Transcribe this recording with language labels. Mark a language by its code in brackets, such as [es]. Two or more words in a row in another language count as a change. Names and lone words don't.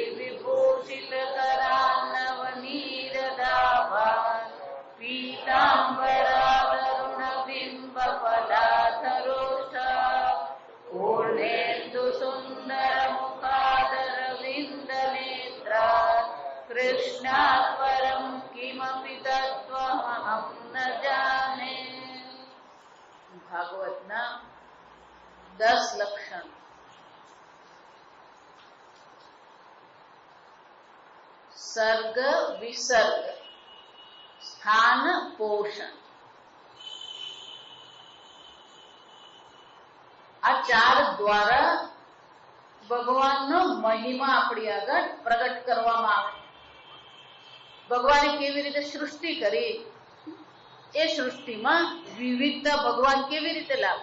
[sa] विभूषितकरान्नवनीरदाभान् पीताम्बरादरुणबिम्बफलाधरोष्ठा पूर्णेन्दुसुन्दरमुखादरविन्दनेत्रात् कृष्णात् परं किमपि तत्त्वमहं न जाने। [gu] ભાગવતના 10 લક્ષણ। સર્ગ વિસર્ગ સ્થાન પોષણ આ ચાર દ્વારા ભગવાનનો મહિમા આપણી આગળ પ્રગટ કરવામાં આવે. ભગવાને કેવી રીતે સૃષ્ટિ કરી, એ સૃષ્ટિમાં વિવિધતા ભગવાન કેવી રીતે લાવે.